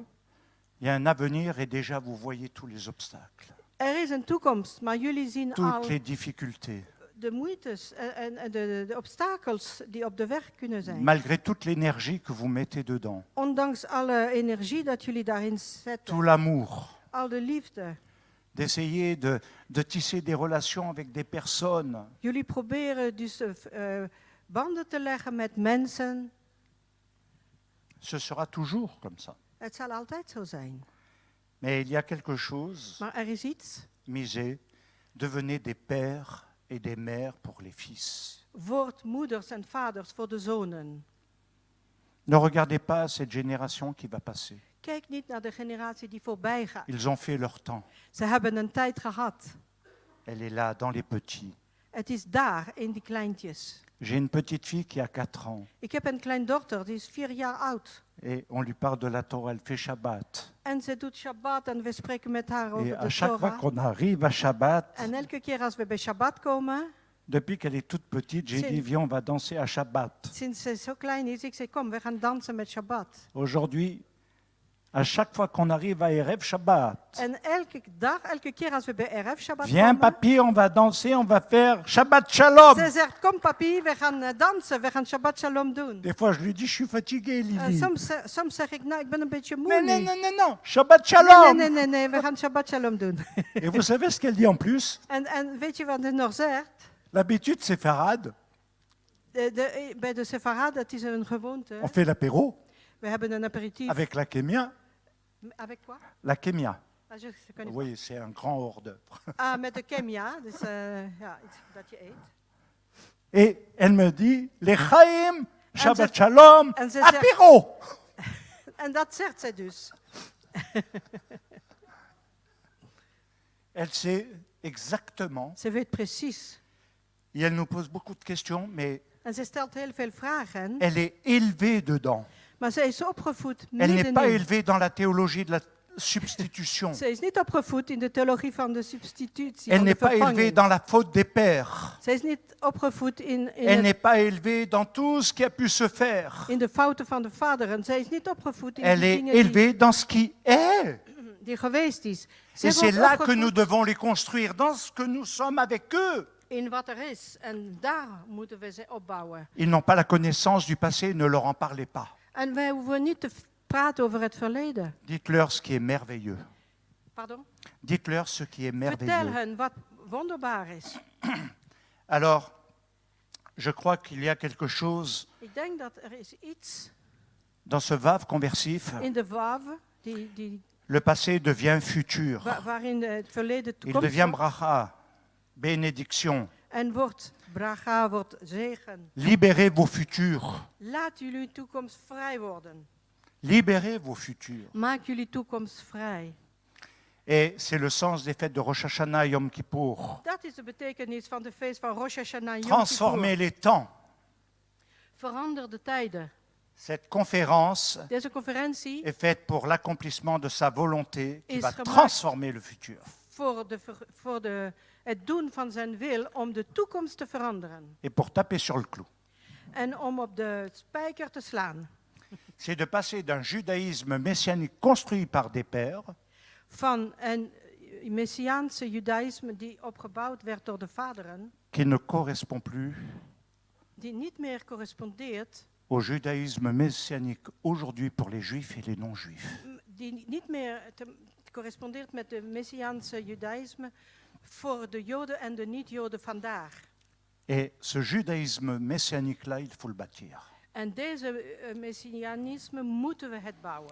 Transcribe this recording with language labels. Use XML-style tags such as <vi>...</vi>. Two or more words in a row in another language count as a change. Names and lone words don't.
<fr>Il y a un avenir et déjà vous voyez tous les obstacles,</fr> <nl>Er is een toekomst, maar jullie zien al</nl> <fr>toutes les difficultés.</fr> <nl>de moeites en de obstakels die op de weg kunnen zijn.</nl> <fr>Malgré toute l'énergie que vous mettez dedans,</fr> <nl>Ondanks alle energie dat jullie daarin</nl> <fr>tout</fr> <nl>zetten.</nl> <fr>l'amour,</fr> <nl>Al de liefde.</nl> <fr>d'essayer de tisser des relations avec des personnes.</fr> <nl>Jullie proberen dus banden te leggen met mensen.</nl> <fr>Ce sera toujours comme ça.</fr> <nl>Het zal altijd zo zijn.</nl> <fr>Mais il y a quelque chose,</fr> <nl>Maar er is iets.</nl> <fr>misez, devenez des pères et des mères pour les fils.</fr> <nl>Word moeders en vaders voor de zonen.</nl> <fr>Ne regardez pas cette génération qui va passer.</fr> <nl>Kijk niet naar de generatie die voorbij gaat.</nl> <fr>Ils ont fait leur temps.</fr> <nl>Ze hebben een tijd gehad.</nl> <fr>Elle est là, dans les petits.</fr> <nl>Het is daar, in die kleintjes.</nl> <fr>J'ai une petite fille qui a 4 ans.</fr> <nl>Ik heb een kleindochter, die is 4 jaar oud.</nl> <fr>Et on lui parle de la Torah, elle fait Shabbat.</fr> <nl>En ze doet Shabbat en we spreken met haar</nl> <fr>Et</fr> <nl>over</nl> <fr>à</fr> <nl>de</nl> <fr>chaque fois</fr> <nl>Torah.</nl> <fr>qu'on arrive à Shabbat, En elke keer als we bij Shabbat komen, depuis qu'elle est toute petite, j'ai C'est- dit, viens, on va danser à Shabbat.</fr> <nl>sinds ze zo klein is, ik zei kom, we gaan dansen met Shabbat.</nl> <fr>Aujourd'hui, À chaque fois qu'on arrive à</fr> <he>Erev Shabbat,</he> <nl>En elke keer als we bij</nl> <he>Erev Shabbat</he> <fr>viens</fr> <nl>komen,</nl> <fr>papy, on va danser, on va faire</fr> <he>Shabbat Shalom.</he> <nl>zij zegt, kom papi, we gaan dansen, we gaan</nl> <he>Shabbat Shalom</he> <nl>doen.</nl> <fr>Des fois, je lui dis, je suis fatigué,</fr> <nl>En</nl> <fr>Lily.</fr> <nl>soms zeg ik, nou, ik ben een beetje moe</nl> <fr>Mais</fr> <nl>nu.</nl> <fr>non, non, non, non, Shabbat</fr> <nl>Nee,</nl> <fr>Shalom.</fr> <nl>nee, nee, nee, we gaan</nl> <he>Shabbat Shalom</he> <nl>doen.</nl> <fr>Et vous savez ce qu'elle dit en plus?</fr> <nl>En weet je wat hij nog zegt?</nl> <fr>L'habitude, c'est Farad.</fr> <nl>Bij de Sefarad, dat is een gewoonte.</nl> <fr>On fait l'apéro</fr> <nl>We hebben een aperitief.</nl> <fr>avec la kémia. Avec quoi? La kémia. Ah, je Vous connais voyez, c'est un grand hors d'œuvre. pas.</fr> <nl>Ah, met de kemia, dus ja, iets dat je eet.</nl> <fr>Et elle me dit, les Chaim,</fr> <he>Shabbat Shalom,</he> <nl>en ze zegt-</nl> <fr>apéro.</fr> <nl>En dat zegt zij dus.</nl> <fr>Elle sait exactement.</fr> <nl>Ze weet precies.</nl> <fr>Et elle nous pose beaucoup de questions, mais</fr> <nl>En ze stelt heel veel vragen.</nl> <fr>elle est élevée dedans.</fr> <nl>Maar zij is opgevoed</nl> <fr>Elle n'est pas</fr> <nl>middenin.</nl> <fr>élevée dans la théologie de la substitution.</fr> <nl>Ze is niet opgevoed in de theologie van de substitutie,</nl> <fr>Elle</fr> <nl>van de</nl> <fr>n'est pas élevée</fr> <nl>vervanging.</nl> <fr>dans la faute des pères.</fr> <nl>Zij is niet opgevoed</nl> <fr>Elle</fr> <nl>in</nl> <fr>n'est pas élevée dans tout ce qui a pu se faire.</fr> <nl>de fouten van de vaderen. Zij is niet opgevoed in</nl> <fr>Elle</fr> <nl>de</nl> <fr>est</fr> <nl>dingen die,</nl> <fr>élevée dans ce qui est.</fr> <nl>die geweest is. Zij</nl> <fr>Et c'est</fr> <nl>wordt</nl> <fr>là que</fr> <nl>opgevoed</nl> <fr>nous devons les construire, dans ce que nous sommes avec eux.</fr> <nl>in wat er is. En daar moeten we ze opbouwen.</nl> <fr>Ils n'ont pas la connaissance du passé, ne leur en parlez pas.</fr> <nl>En wij hoeven niet te praten over het verleden.</nl> <fr>Dites-leur ce qui est merveilleux. Pardon? Dites-leur ce qui est</fr> <nl>Vertel</nl> <fr>merveilleux.</fr> <nl>hen wat wonderbaar is.</nl> <fr>Alors, je crois qu'il y a quelque chose</fr> <nl>Ik denk dat er is iets</nl> <fr>dans ce vave conversif.</fr> <nl>in de wav die,</nl> <fr>Le passé devient futur.</fr> <nl>waarin het verleden</nl> <fr>Il</fr> <nl>toekomst</nl> <fr>devient</fr> <nl>wordt.</nl> <fr>bracha, bénédiction.</fr> <nl>En wordt bracha, wordt zegen.</nl> <fr>Libérez vos futurs.</fr> <nl>Laat jullie toekomst vrij worden.</nl> <fr>Libérez vos futurs.</fr> <nl>Maak jullie toekomst vrij.</nl> <fr>Et c'est le sens des fêtes de Rosh Hashanah et Yom Kippour.</fr> <nl>Dat is de betekenis van de feest van Rosh Hashanah en Yom</nl> <fr>Transformer</fr> <nl>Kippur.</nl> <fr>les temps.</fr> <nl>Verander de tijden.</nl> <fr>Cette conférence</fr> <nl>Deze conferentie</nl> <fr>est faite pour l'accomplissement de sa volonté qui</fr> <nl>Is</nl> <fr>va</fr> <nl>gemaakt</nl> <fr>transformer le futur.</fr> <nl>voor het doen van zijn wil om de toekomst te veranderen.</nl> <fr>Et pour taper sur le clou.</fr> <nl>En om op de spijker te slaan.</nl> <fr>C'est de passer d'un judaïsme messianique construit par des pères</fr> <nl>Van een messiaanse judaïsme die opgebouwd werd door de vaderen.</nl> <fr>qui ne correspond plus</fr> <nl>Die niet meer correspondeert.</nl> <fr>au judaïsme messianique aujourd'hui pour les juifs et les non-juifs.</fr> <nl>Die niet meer correspondeert met de messiaanse judaïsme voor de Joden en de niet-Joden vandaag.</nl> <fr>Et ce judaïsme messianique-là, il faut le bâtir.</fr> <nl>En deze messianisme moeten we het bouwen.</nl>